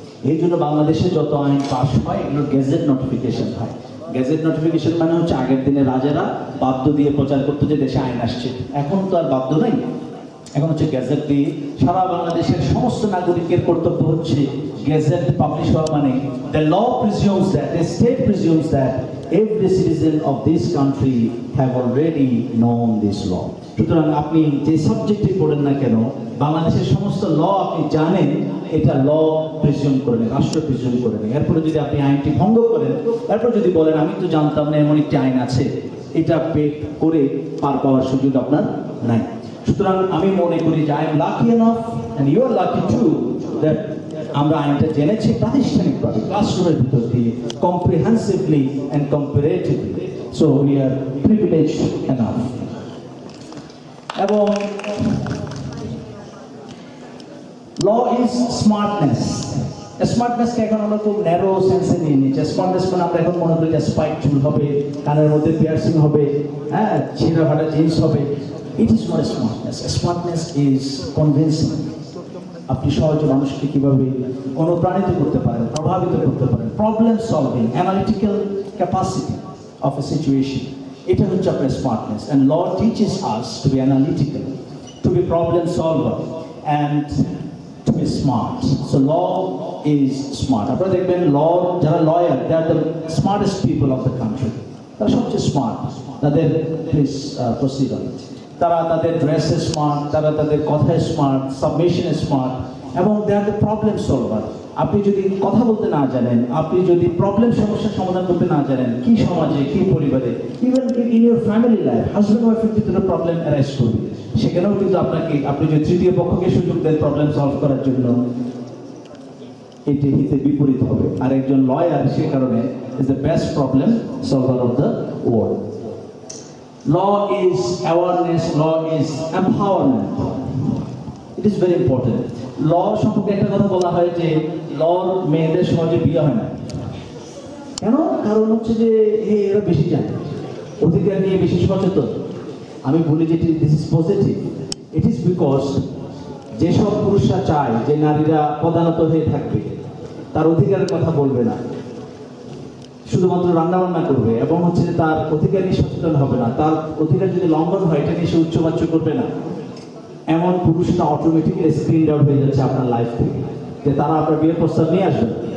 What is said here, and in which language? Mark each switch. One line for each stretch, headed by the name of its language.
Bangla: এই জন্য বাংলাদেশে যত আইন পাস হয় এগুলোর গেজেট নোটিফিকেশন হয়। গেজেট নোটিফিকেশন মানে হচ্ছে আগের দিনে রাজারা বাদ্য দিয়ে প্রচার করতো যে দেশে আইন আসছে। এখন তো আর বাদ্য নাই, এখন হচ্ছে গ্যাজেট দিয়ে সারা বাংলাদেশের সমস্ত নাগরিকের কর্তব্য হচ্ছে গেজেট পাবলিশ হওয়া।
English: মানে the law presumes that, the state presumes that every citizen of this country have already known this law.
Bangla: সুতরাং আপনি যে সাবজেক্টে পড়েন না কেন, বাংলাদেশের সমস্ত ল আপনি জানেন, এটা ল প্রিজিউম করে নেন, রাষ্ট্র প্রিজিউম করে নেন। এরপরে যদি আপনি আইনটি ভঙ্গ করেন, তারপর যদি বলেন আমি তো জানতাম না এমন একটি আইন আছে, এটা পে করে পার পাওয়ার সুযোগ আপনার নাই। সুতরাং আমি মনে করি যে
English: I am lucky enough and you are lucky to that
Bangla: আমরা আইনটা জেনেছি প্রাতিষ্ঠানিকভাবে ক্লাসরুমের ভিতর দিয়ে,
English: Comprehensively and comparatively. So we are privileged enough.
Bangla: এবং
English: Law is smartness.
Bangla: স্মার্টনেসকে এখন আমরা খুব ন্যারো সেন্সে নিয়ে নিচ্ছি। স্মার্টনেস মানে আমরা এখন মনে করি যে স্পাইক চুল হবে, কানের মধ্যে পিয়ার্সিং হবে, হ্যাঁ, ছিঁড়া ফাটা জিন্স হবে।
English: It is not smartness. Smartness is convincing.
Bangla: আপনি সহজে মানুষকে কিভাবে অনুপ্রাণিত করতে পারেন, প্রভাবিত করতে পারেন, problem solving,
English: analytical capacity of a situation,
Bangla: এটা হচ্ছে আপনার smartness.
English: And law teaches us to be analytical, to be problem solver and to be smart. So law is smart.
Bangla: আপনারা দেখবেন ল যারা lawyer,
English: They are the smartest people of the country.
Bangla: তারা সবচেয়ে smart. তাদের
English: Please proceed on it.
Bangla: তারা তাদের ড্রেসে smart, তারা তাদের কথায় স্মার্ট, সাবমিশনে স্মার্ট, এবং
English: They are the problem solver.
Bangla: আপনি যদি কথা বলতে না জানেন, আপনি যদি প্রবলেম সমস্যার সমাধান করতে না জানেন, কি সমাজে, কি পরিবারে,
English: even in your family life,
Bangla: husband ওয়াইফের ভিতরে প্রবলেম অ্যারাইজ করবে, সেখানেও কিন্তু আপনি যদি তৃতীয় পক্ষকে সুযোগ দেন প্রবলেম সলভ করার জন্য, এটি হিতে বিপরীত হবে। আর একজন লয়ার সে কারণে
English: Is the best problem solver of the world. Law is awareness, law is empowerment. It is very important.
Bangla: Law সম্পর্কে একটা কথা বলা হয় যে লর মেয়েদের সহজে বিয়ে হয় না। কেন? কারণ হচ্ছে যে এরা বেশি জানে, অধিকার নিয়ে বেশি সচেতন। আমি বলি যে
English: This is positive. It is because
Bangla: যেসব পুরুষরা চায় যে নারীরা পদানত হয়ে থাকবে, তার অধিকারের কথা বলবে না, শুধুমাত্র রান্নাবান্না করবে এবং হচ্ছে যে তার অধিকার নিয়ে সচেতন হবে না, তার অধিকার যদি লঙ্ঘন হয় এটা নিয়ে সে উচ্চবাচ্য করবে না, এমন পুরুষরা অটোমেটিক্যালি স্ক্রিন আউট হয়ে যাচ্ছে আপনার লাইফ থেকে, যে তারা আপনার বিয়ের প্রস্তাব নিয়ে আসবে।